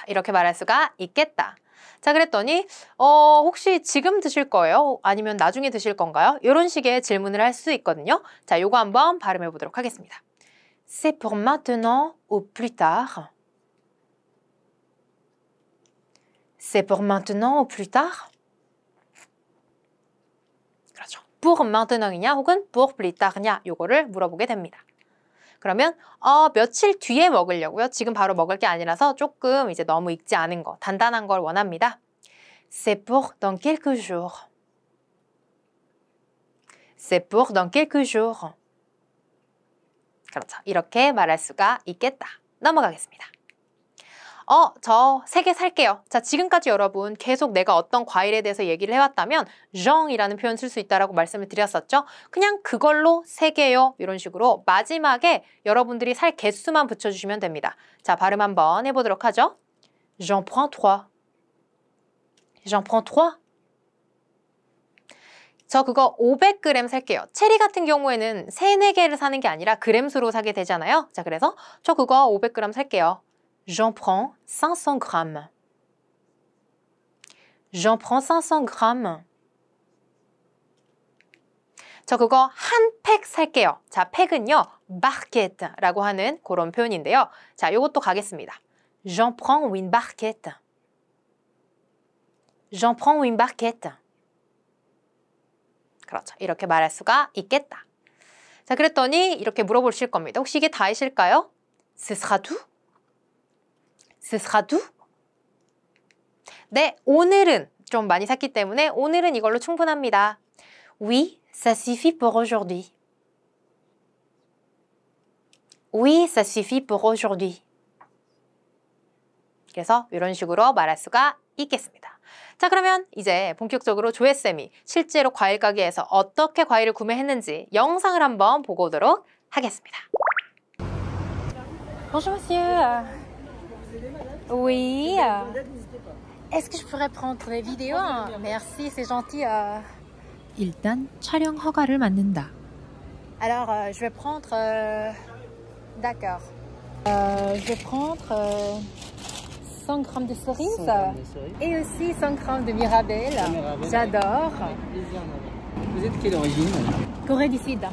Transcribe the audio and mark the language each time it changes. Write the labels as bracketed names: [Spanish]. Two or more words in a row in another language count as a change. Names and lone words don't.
[Korean] 이렇게 말할 수가 있겠다. 자, 그랬더니 혹시 지금 드실 거예요? 아니면 나중에 드실 건가요? 이런 식의 질문을 할 수 있거든요. 자, 요거 한번 발음해 보도록 하겠습니다. [French] C'est pour maintenant ou plus tard? C'est pour maintenant ou plus tard? [Korean] 그렇죠. [French] pour maintenant [Korean] 이냐 혹은 [French] pour plus tard [Korean] 냐 요거를 물어보게 됩니다. 그러면 며칠 뒤에 먹으려고요. 지금 바로 먹을 게 아니라서 조금 이제 너무 익지 않은 거, 단단한 걸 원합니다. [French] C'est pour dans quelques jours. C'est pour dans quelques jours. [Korean] 그렇죠. 이렇게 말할 수가 있겠다. 넘어가겠습니다. 저 3개 살게요. 자, 지금까지 여러분 계속 내가 어떤 과일에 대해서 얘기를 해왔다면 Jean이라는 표현 쓸 수 있다라고 말씀을 드렸었죠. 그냥 그걸로 3개요. 이런 식으로 마지막에 여러분들이 살 개수만 붙여주시면 됩니다. 자, 발음 한번 해보도록 하죠. [French] J'en prends 3. J'en prends 3. [Korean] 저 그거 500g 살게요. 체리 같은 경우에는 3, 4개를 사는 게 아니라 그램수로 사게 되잖아요. 자, 그래서 저 그거 500g 살게요. [French] J'en prends 500 grammes. J'en prends 500 grammes. [Korean] 저 그거 한 팩 살게요. 자, 팩은요, barquette라고 하는 그런 표현인데요. 자, 요것도 가겠습니다. [French] J'en prends une barquette. J'en prends une barquette. [Korean] 그렇죠. 이렇게 말할 수가 있겠다. 자, 그랬더니 이렇게 물어보실 겁니다. 혹시 이게 다이실까요? [French] Ce sera tout? Ce sera tout? [Korean] 네, 오늘은 좀 많이 샀기 때문에 오늘은 이걸로 충분합니다. [French] Oui, ça suffit pour aujourd'hui. Oui, ça suffit pour aujourd'hui. [Korean] 그래서 이런 식으로 말할 수가 있겠습니다. 자, 그러면 이제 본격적으로 조혜쌤이 실제로 과일 가게에서 어떻게 과일을 구매했는지 영상을 한번 보고 오도록 하겠습니다. [French] Bonjour monsieur. Oui. Est-ce que je pourrais prendre les vidéos? Merci, c'est gentil. [Korean] 일단 촬영 허가를 받는다. [French] Alors, je vais prendre... D'accord. Je vais prendre 100 grammes de cerises et aussi 100 grammes de mirabelle. J'adore. Vous êtes quelle origine? Corée du Sud.